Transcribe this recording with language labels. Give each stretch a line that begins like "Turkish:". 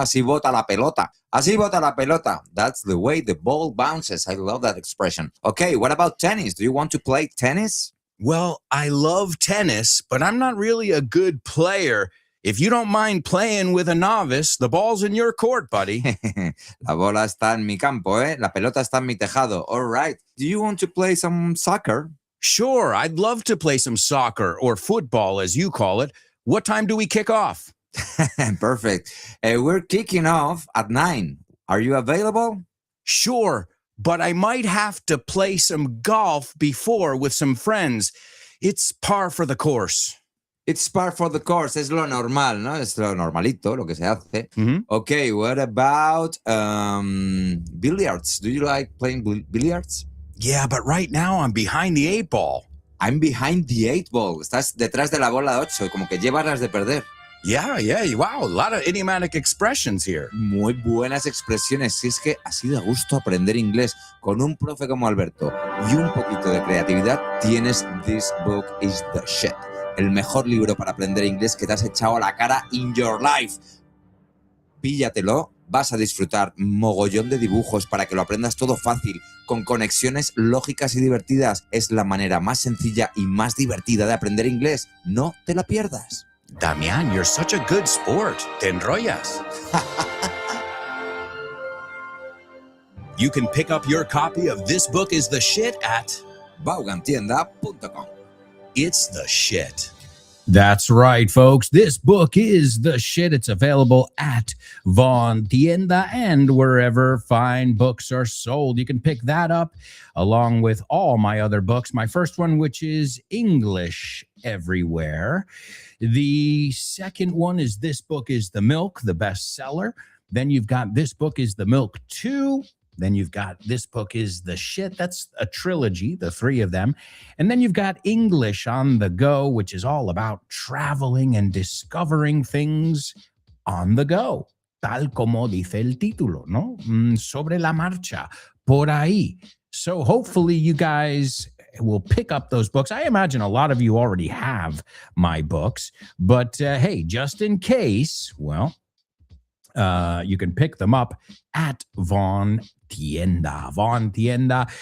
Spanish: Así bota la pelota.
English: Así bota la pelota. That's the way the ball bounces. I love that expression. Okay, what about tennis? Do you want to play tennis? Well, I love tennis, but I'm not really a good player. If you don't mind playing with a novice, the ball's in your court, buddy.
Spanish: La bola está en mi campo, ¿eh? La pelota está en mi tejado.
English: All right. Do you want to play some soccer? Sure, I'd love to play some soccer or football, as you call it. What time do we kick off? Perfect. We're kicking off at 9. Are you available? Sure, but I might have to play some golf before with some friends. It's par for the course. It's par for the course.
Spanish: Es lo normal, ¿no? Es lo normalito, lo que se hace. Mm-hmm.
English: Okay, what about billiards? Do you like playing billiards? Yeah, but right now I'm behind the 8 ball. I'm behind the 8 ball.
Spanish: Estás detrás de la bola 8, como que llevas las de perder.
English: Yeah. Wow, a lot of idiomatic expressions here.
Spanish: Muy buenas expresiones. Si es que así da gusto aprender inglés con un profe como Alberto y un poquito de creatividad, tienes This Book is the Shit. El mejor libro para aprender inglés que te has echado a la cara
English: in your life.
Spanish: Píllatelo, vas a disfrutar mogollón de dibujos para que lo aprendas todo fácil, con conexiones lógicas y divertidas. Es la manera más sencilla y más divertida de aprender inglés. No te la pierdas.
English: Damian, you're such a good sport.
Spanish: Te enrollas.
English: You can pick up your copy of This Book is the Shit at Vaughantienda.com. It's the Shit. That's right, folks. This book is the shit. It's available at Von Tienda and wherever fine books are sold. You can pick that up along with all my other books. My first one, which is English Everywhere. The second one is This Book is the Milk, the bestseller. Then you've got This Book is the Milk 2. Then you've got This Book is the Shit. That's a trilogy, the three of them. And then you've got English on the Go, which is all about traveling and discovering things on the go.
Spanish: Tal como dice el título, ¿no? Sobre la marcha, por ahí.
English: So hopefully you guys will pick up those books. I imagine a lot of you already have my books, but hey, just in case, well, you can pick them up at Von Tienda. Von Tienda.